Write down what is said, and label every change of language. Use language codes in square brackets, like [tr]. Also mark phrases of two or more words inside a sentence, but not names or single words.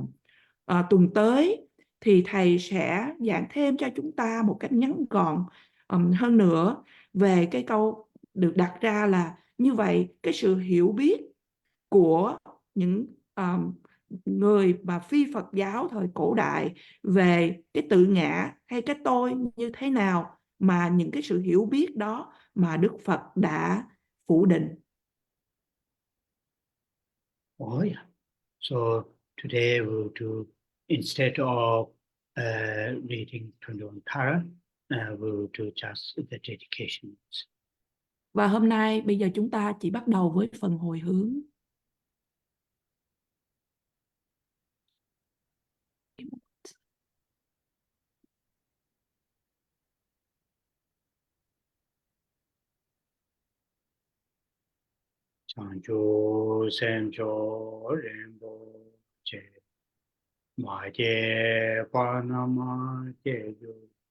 [vi] Tuần tới thì thầy sẽ giảng thêm cho chúng ta một cách ngắn gọn hơn nữa về cái câu được đặt ra là như vậy cái sự hiểu biết của những người mà phi Phật giáo thời cổ đại về cái tự ngã hay cái tôi như thế nào, mà những cái sự hiểu biết đó mà Đức Phật đã phủ định. [en] Oh yeah. So today we'll do, instead of reading 21 para, we'll do just the dedications. [vi] Và hôm nay bây giờ chúng ta chỉ bắt đầu với phần hồi hướng. Chanchu Sencho Rinpoche Ma Je Panama Je Yu